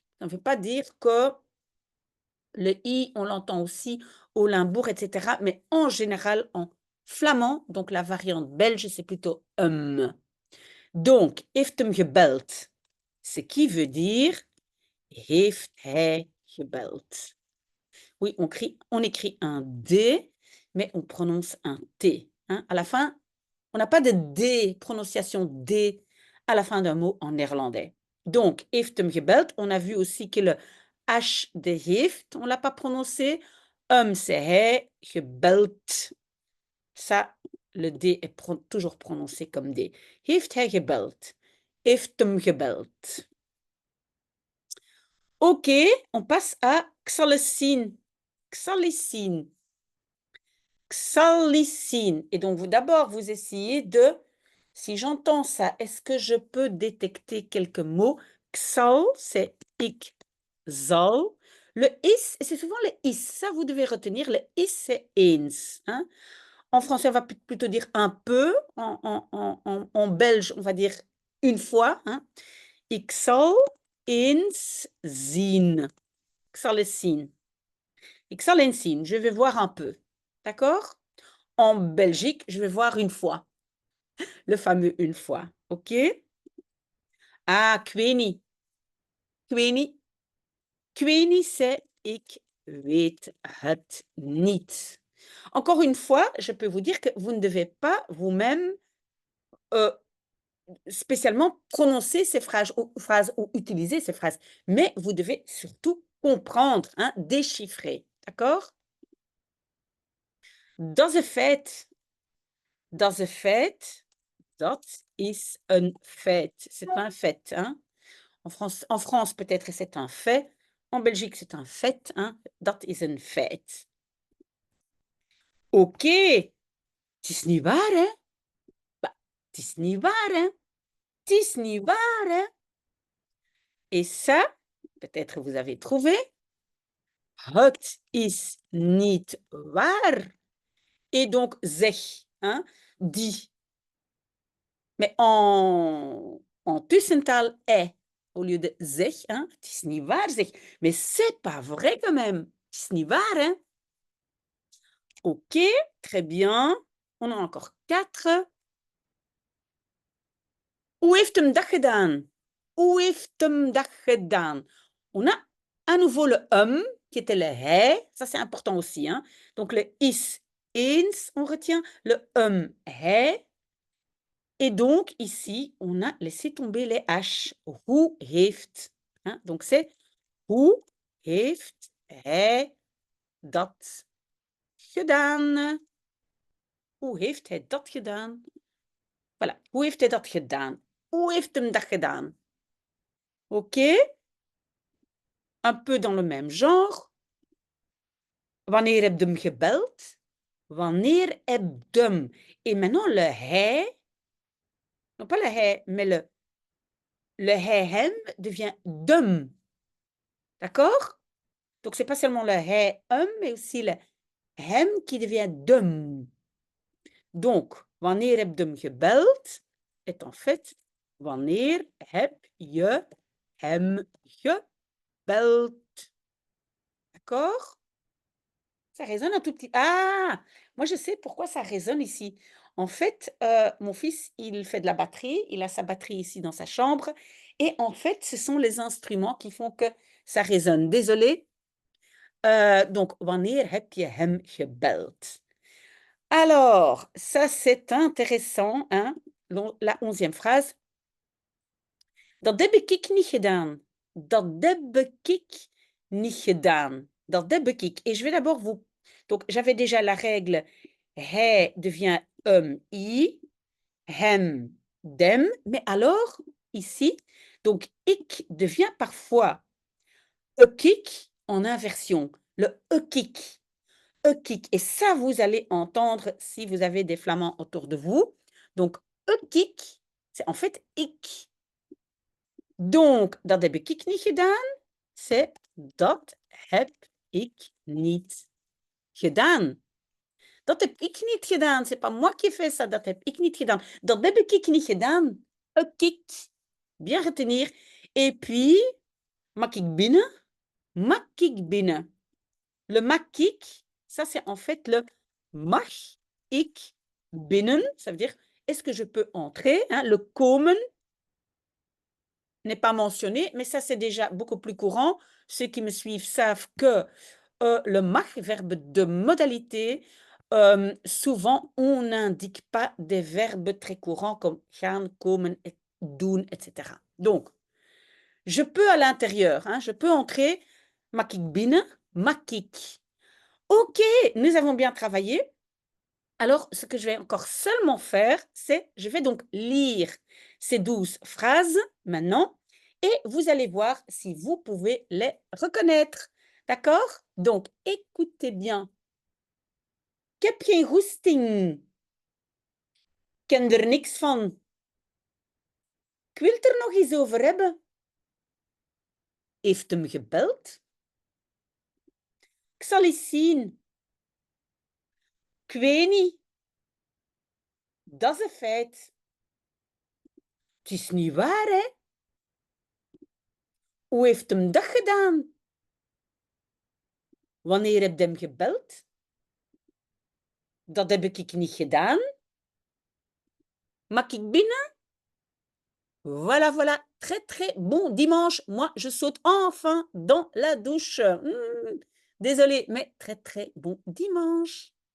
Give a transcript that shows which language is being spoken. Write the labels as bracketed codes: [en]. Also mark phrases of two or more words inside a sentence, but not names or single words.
[fr] Ça ne veut pas dire que le i, on l'entend aussi au Limbourg, etc. Mais en général, en flamand, donc la variante belge, c'est plutôt Donc, [nl] heeft hem gebeld, [fr] ce qui veut dire [nl] heeft hij gebeld. [fr] Oui, on écrit un D, mais on prononce un T. Hein. À la fin, on n'a pas de D, prononciation D à la fin d'un mot en néerlandais. Donc, [nl] heeft hem gebeld, [fr] on a vu aussi que le H de heeft, on ne l'a pas prononcé. C'est [nl] hij, gebeld. [fr] Ça, le D est toujours prononcé comme D. [nl] Heeft hij gebeld? Heeft hem gebeld? [fr] OK, on passe à xalicine. Xalicine. Et donc, d'abord, vous essayez de Si j'entends ça, est-ce que je peux détecter quelques mots? Xal, c'est [nl] ik zal. [fr] Le is, c'est souvent le is. Ça, vous devez retenir. Le is, c'est eens. Hein? En français, on va plutôt dire un peu. En belge, on va dire une fois. Hein? [nl] Ik zal eens zien. Ik zal eens zien. Ik zal eens zien. [fr] Je vais voir un peu. D'accord? En Belgique, je vais voir une fois. Le fameux une fois. [nl] OK? Ah, ik weet niet. Ik weet niet. Ik weet niet, c'est ik weet het niet. [fr] Encore une fois, je peux vous dire que vous ne devez pas vous-même spécialement prononcer ces phrases ou utiliser ces phrases, mais vous devez surtout comprendre, hein, déchiffrer. D'accord? [nl] Dat is een feit. Dat is een feit. Dat is een feit. [fr] C'est un fait. Hein? En France peut-être c'est un fait. En Belgique, c'est un fait. Hein? [nl] Dat is een feit. OK. Het is niet waar, hè? Bah, het is niet waar, hè? Het is niet waar, hè? [fr] Et ça, peut-être vous avez trouvé. [nl] Het is niet waar. [fr] Et donc, zeg, hein? Dis. Mais en tussentaal, au lieu de zeg, hein? [nl] Het is niet waar, zeg. [fr] Mais c'est pas vrai quand même. [nl] Het is niet waar, [fr] hein? OK, très bien. On en a encore 4. [nl] Hoe heeft hem dat gedaan? Hoe heeft hem dat gedaan? [fr] On a à nouveau le qui était le hij. Ça, c'est important aussi. Hein? Donc, le is, eens, on retient. Le hij. Et donc, ici, on a laissé tomber les H. [nl] Hoe heeft. [fr] Hein? Donc, c'est [nl] hoe heeft hij dat gedaan? Hoe heeft hij dat gedaan? [fr] Voilà. [nl] Hoe heeft hij dat gedaan? Hoe heeft hem dat gedaan? [fr] OK? Un peu dans le même genre. [nl] Wanneer heb je hem gebeld? Wanneer heb je hem? [fr] Et maintenant, le hij, non pas le hij, mais le [nl] hij hem [fr] devient dem. D'accord? Donc, c'est pas seulement le hij mais aussi le hem qui devient dem. Donc, [nl] wanneer heb je hem gebeld? [fr] Est en fait, [nl] wanneer heb je hem gebeld? [fr] D'accord? Ça résonne un tout petit. Ah! Moi, je sais pourquoi ça résonne ici. En fait, mon fils, il fait de la batterie. Il a sa batterie ici dans sa chambre. Et en fait, ce sont les instruments qui font que ça résonne. Désolée. Donc, wanneer heb je hem gebeld? Alors, ça, c'est intéressant. Hein? La 11e phrase. [nl] Dat heb ik niet gedaan. Dat heb ik niet gedaan. Dat heb ik. [fr] Et je vais d'abord vous... Donc, j'avais déjà la règle. Hij devient i. Hem, dem. Mais alors, ici, donc, ik devient parfois ekik en inversion. Le ekik. Ekik. Et ça, vous allez entendre si vous avez des flamands autour de vous. Donc, ekik, c'est en fait ik. [nl] Donc, dat heb ik niet gedaan. C'est dat heb ik niet gedaan. Dat heb ik niet gedaan. [fr] C'est pas moi qui fais ça. [nl] Dat heb ik niet gedaan. Dat heb ik niet gedaan. Ik. [fr] Bien retenir. Et puis, [nl] mag ik binnen? Mag ik binnen? Le mag ik, [fr] ça c'est en fait le [nl] mag ik binnen. [fr] Ça veut dire, est-ce que je peux entrer? Hein? Le komen n'est pas mentionné, mais ça, c'est déjà beaucoup plus courant. Ceux qui me suivent savent que le mag, verbe de modalité, souvent, on n'indique pas des verbes très courants comme [nl] gaan, komen, doen, [fr] etc. Donc, je peux à l'intérieur, hein, je peux entrer, [nl] mag ik binnen, mag ik. [fr] OK, nous avons bien travaillé. Alors, ce que je vais encore seulement faire, c'est, je vais donc lire ces 12 phrases maintenant et vous allez voir si vous pouvez les reconnaître. D'accord? Donc, écoutez bien. [nl] Ik heb geen goesting. Ken er niks van. Ik wil het er nog eens over hebben. Heeft hem gebeld? Ik zal eens zien. Ik weet niet. Dat is een feit. Het is niet waar, hè? Hoe heeft hem dat gedaan? Wanneer heb je hem gebeld? Dat heb ik niet gedaan. Mag ik binnen? [fr] Voilà, voilà. Très, très bon dimanche. Moi, je saute enfin dans la douche. Désolée, mais très, très bon dimanche.